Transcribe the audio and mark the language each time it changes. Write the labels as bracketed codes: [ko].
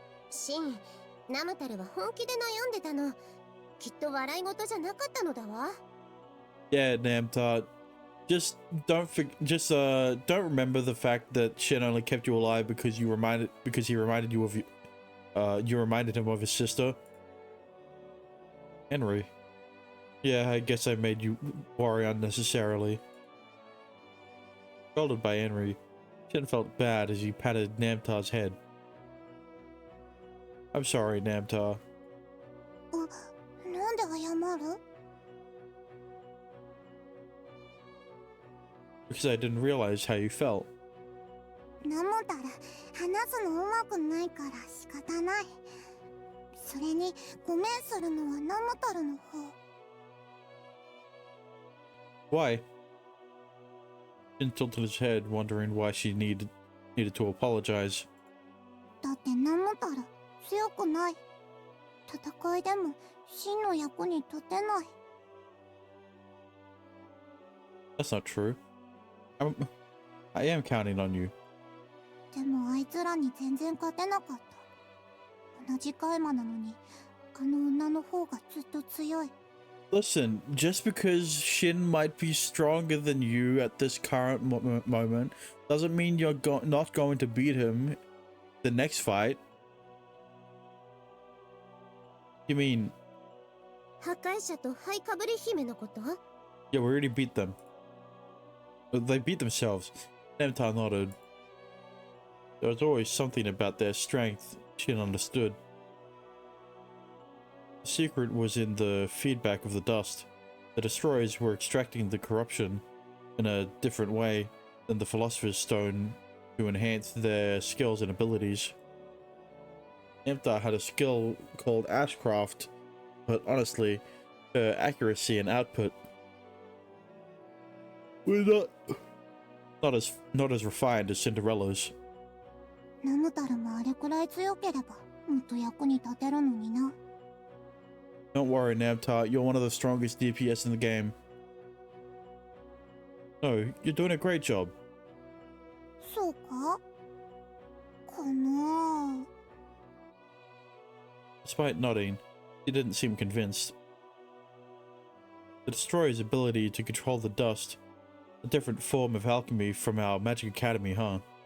[ja] シン、ナムタルは本気で悩んでたの。きっと笑い事じゃなかったのだわ。 [en] Yeah, Namta. Just don't remember the fact that Shin only kept you alive because he reminded you of you reminded him of his sister. Henry. Yeah, I guess I made you worry unnecessarily. Scolded by Henry, Shin felt bad as he patted Namta's head. I'm sorry, Namta. [ja] なんで謝る？ [en] Because I didn't realize how you felt. [ja] ナムタル、話すのうまくないから仕方ない。それに、ごめんするのはナムタルの方。 [en] Why? Shin tilted his head, wondering why she needed to apologize. [ja] だってナムタル、強くない。戦いでも、真の役に立てない。 [en] That's not true. I am counting on you. [ja] でもあいつらに全然勝てなかった。同じカイマなのに、あの女の方がずっと強い。 [en] Listen, just because Shin might be stronger than you at this current moment doesn't mean you're not going to beat him the next fight. You mean... [ja] 破壊者とハイカブリ姫のこと？ [en] Yeah, we already beat them. They beat themselves. Namta nodded. There was always something about their strength Shin understood. The secret was in the feedback of the dust. The destroyers were extracting the corruption in a different way than the Philosopher's Stone to enhance their skills and abilities. Namta had a skill called Ashcraft, but honestly, her accuracy and output were not as refined as Cinderella's. [ja] ナムタルもあれくらい強ければもっと役に立てるのにな。 [en] Don't worry, Namtar, you're one of the strongest DPS in the game. No, you're doing a great job. [ja] そうかかな。 [en] Despite nodding, he didn't seem convinced. The Destroyer's ability to control the dust, a different form of alchemy from our Magic Academy, huh?